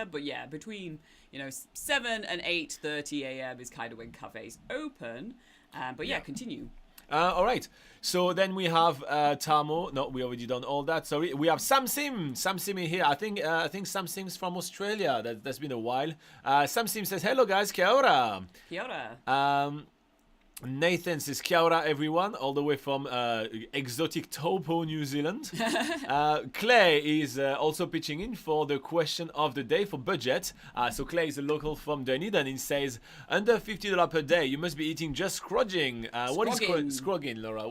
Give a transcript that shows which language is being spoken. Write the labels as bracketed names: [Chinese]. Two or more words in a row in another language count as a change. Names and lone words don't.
[English] But yeah, between 7 and 8:30 a.m. is kind of when cafes open. But yeah, continue. All right. So then we have Tamo. No, we already done all that. Sorry. We have Sam Sim. Sam Sim in here. I think Sam Sim's from Australia. That's been a while. Sam Sim says, "Hello guys, [Māori] kia ora." Kia ora. [English] Nathan says, [Māori] "Kia ora [English] everyone," all the way from exotic Taupo, New Zealand. Clay is also pitching in for the question of the day for budget. So Clay is a local from Dunedin. He says, under $50 per day, you must be eating just scrogging. What is scrogging, Laura?